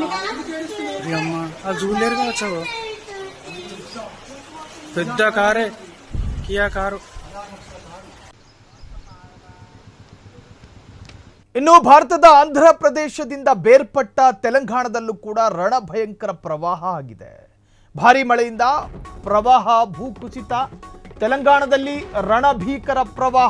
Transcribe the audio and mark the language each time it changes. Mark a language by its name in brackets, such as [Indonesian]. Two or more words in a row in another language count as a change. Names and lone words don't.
[Telugu] అమ్మా. ఆ జూలేరుగా వచ్చావు, పెద్ద కారే, కియా కారు. [Kannada] ಇನ್ನು ಭಾರತದ ಆಂಧ್ರ ಪ್ರದೇಶದಿಂದ ಬೇರ್ಪಟ್ಟ ತೆಲಂಗಾಣದಲ್ಲೂ ಕೂಡ ರಣಭಯಂಕರ ಪ್ರವಾಹ ಆಗಿದೆ. ಭಾರಿ ಮಳೆಯಿಂದ ಪ್ರವಾಹ, ಭೂಕುಸಿತ. ತೆಲಂಗಾಣದಲ್ಲಿ ರಣಭೀಕರ ಪ್ರವಾಹ.